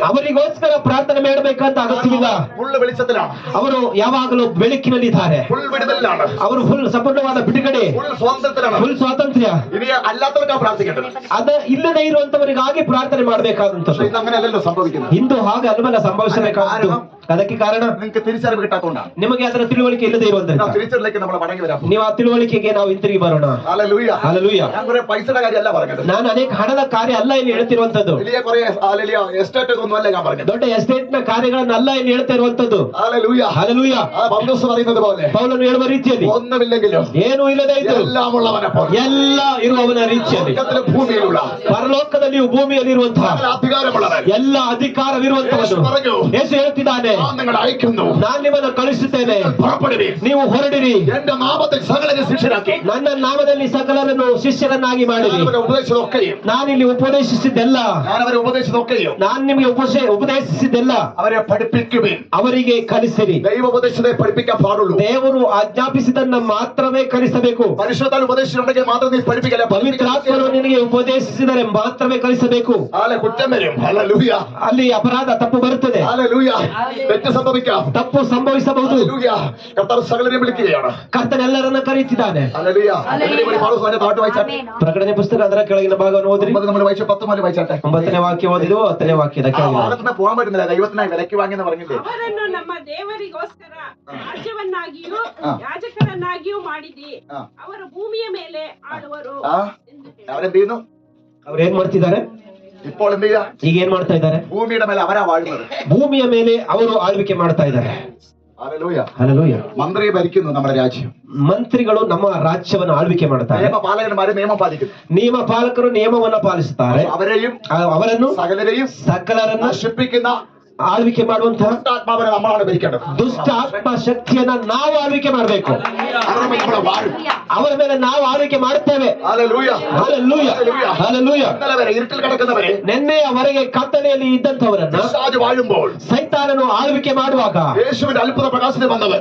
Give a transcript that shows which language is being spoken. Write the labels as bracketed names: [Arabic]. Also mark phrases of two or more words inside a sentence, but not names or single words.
[Kannada] ಅವರಿಗೋಸ್ಕರ ಪ್ರಾರ್ಥನೆ ಮಾಡಬೇಕಂತ ಅಗತ್ಯವಿಲ್ಲ. [Malayalam] ഫുള്ള് വെളിച്ചത്തിലാണ്. [Kannada] ಅವರು ಯಾವಾಗಲೂ ಬೆಳಕಿನಲ್ಲಿದ್ದಾರೆ. [Malayalam] ഫുൾ വിടുതലിലാണ്. [Kannada] ಅವರು ಫುಲ್ ಸಂಪೂರ್ಣವಾದ ಬಿಡುಗಡೆ, [Malayalam] ഫുൾ സ്വാതന്ത്ര്യത്തിലാണ്. [Kannada] ಫುಲ್ ಸ್ವಾತಂತ್ರ್ಯ. [Malayalam] ഇനി അല്ലാത്തവർക്കാണ് പ്രാർത്ഥിക്കേണ്ടത്. [Kannada] ಅದ ಇಲ್ಲದೆ ಇರುವಂತವರಿಗಾಗಿ ಪ್ರಾರ್ಥನೆ ಮಾಡಬೇಕಾದಂತ. [Malayalam] പക്ഷെ ഇന്ന് അങ്ങനെയല്ലല്ലോ സംഭവിക്കുന്നത്. [Kannada] ಇಂದು ಹಾಗೆ ಅಲ್ವಲ್ಲ ಸಂಭವಿಸಬೇಕಾದ್ದು. ಅದಕ್ಕೆ ಕಾರಣ [Malayalam] നിങ്ങൾക്ക് തിരിച്ചറിവ് കിട്ടാത്തതുകൊണ്ടാണ്. [Kannada] ನಿಮಗೆ ಅದರ ತಿಳುವಳಿಕೆ ಇಲ್ಲದೆ ಇರುವುದರಿಂದ. [Malayalam] ನಾವು തിരിച്ചറിവിലേക്ക് നമ്മൾ മടങ്ങി വരാം. [Kannada] ನೀವು ಆ ತಿಳುವಳಿಕೆಗೆ ನಾವು ಹಿಂತಿರುಗಿ ಬರೋಣ. [Malayalam] ഹല്ലേലൂയ. [Kannada] ಹಲ್ಲೆಲೂಯಾ. [Malayalam] ഞാൻ കുറെ പൈസയുടെ കാര്യമല്ല പറഞ്ഞത്. [Kannada] ನಾನು ಅನೇಕ ಹಣದ ಕಾರ್ಯ ಅಲ್ಲ ಇಲ್ಲಿ ಹೇಳ್ತಿರುವಂತದ್ದು. [Malayalam] വലിയ കുറെ ഹല്ലേലൂയ എസ്റ്റേറ്റ് ഒന്നുമല്ല ഞാൻ പറഞ്ഞത്. [Kannada] ದೊಡ್ಡ ಎಸ್ಟೇಟ್ ನ ಕಾರ್ಯಗಳನ್ನ ಅಲ್ಲ ಇಲ್ಲಿ ಹೇಳ್ತಾ ಇರುವಂತದ್ದು. [Malayalam] ഹല്ലേലൂയ. [Kannada] ಹಲ್ಲೆಲೂಯಾ. [Malayalam] പൗലോസ് പറയുന്നത് പോലെ [Kannada] ಪೌಲನು ಹೇಳುವ ರೀತಿಯಲ್ಲಿ [Malayalam] ഒന്നുമില്ലെങ്കിലും [Kannada] ಏನೂ ಇಲ್ಲದೆ ಇದ್ದರೂ [Malayalam] എല്ലാം ഉള്ളവനെ പോലെ [Kannada] ಎಲ್ಲ ಇರುವವನ ರೀತಿಯಲ್ಲಿ [Malayalam] സ്വർഗ്ഗത്തിലും ഭൂമിയിലുള്ള [Kannada] ಪರಲೋಕದಲ್ಲಿಯೂ ಭೂಮಿಯಲ್ಲಿರುವಂತಹ [Malayalam] സകല അധികാരമുള്ളവൻ [Kannada] ಎಲ್ಲ ಅಧಿಕಾರವಿರುವಂತವನು ಯೇಸು ಹೇಳ್ತಿದ್ದಾನೆ, [Malayalam] ഞാൻ നിങ്ങളെ അയക്കുന്നു. [Kannada] ನಾನು ನಿಮ್ಮನ್ನು ಕಳಿಸುತ್ತೇನೆ, [Malayalam] പുറപ്പെടുവിൻ. [Kannada] ನೀವು ಹೊರಡಿರಿ, [Malayalam] എന്റെ നാമത്തിൽ സകലരെ ശിഷ്യരാക്കി. [Kannada] ನನ್ನ ನಾಮದಲ್ಲಿ ಸಕಲರನ್ನು ಶಿಷ್ಯರನ್ನಾಗಿ ಮಾಡಿರಿ. [Malayalam] ഞാനവരെ ഉപദേശിച്ചതൊക്കെയും [Kannada] ನಾನಿಲ್ಲಿ ಉಪದೇಶಿಸಿದ್ದೆಲ್ಲ, [Malayalam] ഞാനവരെ ഉപദേശിച്ചതൊക്കെയും [Kannada] ನಾನು ನಿಮಗೆ ಉಪದೇಶಿಸಿದ್ದೆಲ್ಲ [Malayalam] അവരെ പഠിപ്പിക്കുവിൻ. [Kannada] ಅವರಿಗೆ ಕಲಿಸಿರಿ. [Malayalam] ദൈവ ഉപദേശത്തെ പഠിപ്പിക്കാൻ പാടുള്ളൂ. [Kannada] ದೇವರು ಆಜ್ಞಾಪಿಸಿದನ್ನ ಮಾತ್ರವೇ ಕಲಿಸಬೇಕು. [Malayalam] പരിശുദ്ധാൽ ഉപദേശിച്ചിട്ടുണ്ടെങ്കിൽ മാത്രം നീ പഠിപ്പിക്കല. [Kannada] ಪವಿತ್ರಾತ್ಮರು ನಿನಗೆ ಉಪದೇಶಿಸಿದರೆ ಮಾತ್ರವೇ ಕಲಿಸಬೇಕು. [Malayalam] കുറ്റം വരും. ഹല്ലേലൂയ. [Kannada] ಅಲ್ಲಿ ಅಪರಾಧ ತಪ್ಪು ಬರುತ್ತದೆ, [Malayalam] ഹല്ലേലൂയ. തെറ്റ് സംഭവിക്കാം. [Kannada] ತಪ್ಪು ಸಂಭವಿಸಬಹುದು. [Malayalam] ഹല്ലേലൂയ. കർത്താവ് സകലരെയും വിളിക്കുകയാണ്. [Kannada] ಕರ್ತನೆಲ್ಲರನ್ನ ಕರೀತಿದ್ದಾನೆ. [Malayalam] ഹല്ലേലൂയ. ഒരു പൗലോസ് അതിന്റെ താഴോട്ട് വായിച്ചാട്ടെ. [Kannada] ಪ್ರಕಟಣೆ ಪುಸ್ತಕ ಅದರ ಕೆಳಗಿನ ಭಾಗವನ್ನು ಓದಿರಿ. [Malayalam] നമ്മൾ വായിച്ച 10 മുതൽ വായിച്ചാട്ടെ. [Kannada] 9ನೇ ವಾಕ್ಯ ಓದಿದೆವು, 10ನೇ ವಾಕ್ಯದ ആ ಕೆಳಗಿನ. [Malayalam] ഭാഗത്തുനിന്ന് പോകാൻ പറ്റുന്നില്ല. ദൈവത്തിനായി വിലക്ക് വാങ്ങിയെന്ന് പറഞ്ഞില്ലേ. [Kannada] ಅವರನ್ನು ನಮ್ಮ ದೇವರಿಗೋಸ್ಕರ ರಾಜ್ಯವನ್ನಾಗಿಯೂ ಆ. ಯಾಜಕರನ್ನಾಗಿಯೂ ಮಾಡಿದಿ. ಆ. ಅವರು ಭೂಮಿಯ ಮೇಲೆ ಆಳುವರು ആ ಎಂದು ಹೇಳಿ. [Malayalam] അവരെന്ത് ചെയ്യുന്നു? [Kannada] ಅವ್ರು ಏನ್ ಮಾಡ್ತಿದ್ದಾರೆ? [Malayalam] ഇപ്പോൾ എന്ത് ചെയ്യാ? [Kannada] ಈಗ ಏನ್ ಮಾಡ್ತಾ ಇದ್ದಾರೆ? [Malayalam] ഭൂമിയുടെ മേലെ അവരാ വാഴുന്നത്. [Kannada] ಭೂಮಿಯ ಮೇಲೆ ಅವರು ಆಳ್ವಿಕೆ ಮಾಡ್ತಾ ಇದ್ದಾರೆ. [Malayalam] ഹല്ലേലൂയ. [Kannada] ಹಲ್ಲೆಲೂಯಾ. [Malayalam] മന്ത്രി ഭരിക്കുന്നു നമ്മുടെ രാജ്യം. [Kannada] ಮಂತ್ರಿಗಳು ನಮ್ಮ ರಾಜ್ಯವನ್ನು ಆಳ್ವಿಕೆ ಮಾಡ್ತಾರೆ. [Malayalam] നിയമപാലകന്മാര് നിയമം പാലിക്കുന്നു. [Kannada] ನಿಯಮ ಪಾಲಕರು ನಿಯಮವನ್ನ ಪಾಲಿಸುತ್ತಾರೆ. [Malayalam] അവരെയും [Kannada] ಅವರನ್ನು [Malayalam] സകലരെയും [Kannada] ಸಕಲರನ್ನು [Malayalam] നശിപ്പിക്കുന്ന [Kannada] ಆಳ್ವಿಕೆ ಮಾಡುವಂತಹ [Malayalam] ദുഷ്ടാത്മാവിനെ നമ്മളാണ് ഭരിക്കേണ്ടത്. [Kannada] ದುಷ್ಟ ಆತ್ಮ ಶಕ್ತಿಯನ್ನ ನಾವು ಆಳ್ವಿಕೆ ಮಾಡಬೇಕು. [Malayalam] അവരുടെ മേൽ നമ്മളെ വാഴും. [Kannada] ಅವರ ಮೇಲೆ ನಾವು ಆಳ್ವಿಕೆ ಮಾಡುತ್ತೇವೆ. [Malayalam] ഹല്ലേലൂയ. [Kannada] ಹಲ್ಲೆಲೂಯಾ. ಹಲ್ಲೆಲೂಯಾ. [Malayalam] ഇന്നലെ വരെ ഇരുട്ടിൽ കിടക്കുന്നവരെ [Kannada] ನಿನ್ನೆಯವರೆಗೆ ಕತ್ತಲೆಯಲ್ಲಿ ಇದ್ದಂತವರನ್ನ [Malayalam] പിശാച് വാഴുമ്പോൾ [Kannada] ಸೈತಾನನು ಆಳ್ವಿಕೆ ಮಾಡುವಾಗ [Malayalam] യേശുവിന്റെ അത്ഭുത പ്രകാശത്തിൽ വന്നവൻ